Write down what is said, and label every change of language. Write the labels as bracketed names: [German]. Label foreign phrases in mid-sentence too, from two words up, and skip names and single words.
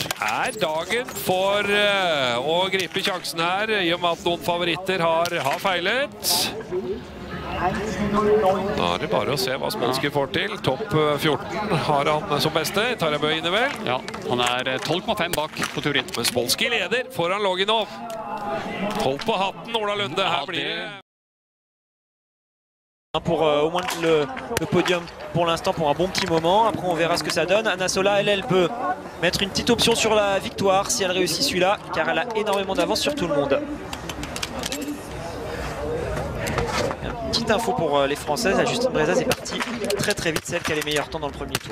[Norwegian] Det er dagen for å gripe sjansen her, i og med at noen favoritter har feilet. Da er det bare å se hva Smolski får til. Topp 14 har han som beste. Tarjei Bø inne vel? Ja, han er 12,5 bak på teorien. Men Smolski leder foran Loginov. Hold på hatten, Ola Lunde. Her blir det... [French] Pour au moins le podium pour l'instant pour un bon petit moment. Après on verra ce que ça donne. Anna Sola, elle peut mettre une petite option sur la victoire si elle réussit celui-là, car elle a énormément d'avance sur tout le monde. Une petite info pour les Françaises, la Justine Brezaz est partie très vite, celle qui a les meilleurs temps dans le premier tour.